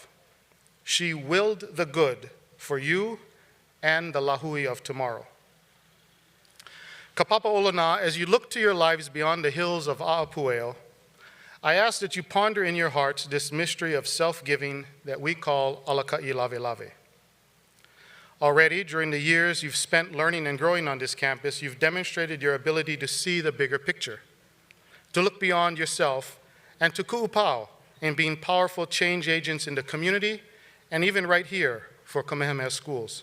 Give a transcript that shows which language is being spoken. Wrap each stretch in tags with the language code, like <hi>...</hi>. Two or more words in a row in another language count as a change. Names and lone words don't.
<en>She willed the good for you and the lahui of tomorrow.</en> <haw>Ka papa Olonā,</haw> <en>as you look to your lives beyond the hills of A'apueo, I ask that you ponder in your hearts this mystery of self-giving that we call</en> <haw>alaka'i lave lave.</haw> <en>Already, during the years you've spent learning and growing on this campus, you've demonstrated your ability to see the bigger picture, to look beyond yourself, and to ku'upau in being powerful change agents in the community and even right here for Kamehameha schools.</en>